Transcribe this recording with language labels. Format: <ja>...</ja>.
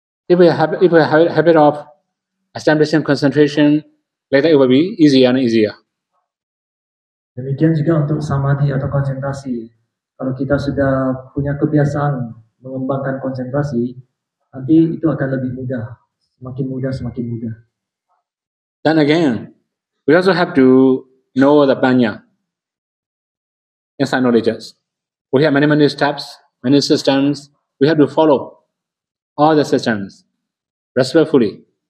<en>If we have a habit of establishing concentration, later it will be easier and easier.</en> <id>Demikian juga untuk samadhi atau konsentrasi. Kalau kita sudah punya kebiasaan mengembangkan konsentrasi, nanti itu akan lebih mudah, semakin mudah.</id> <en>Then again, we also have to know the panya, inside knowledges. We have many steps, many systems. We have to follow all the systems respectfully.</en>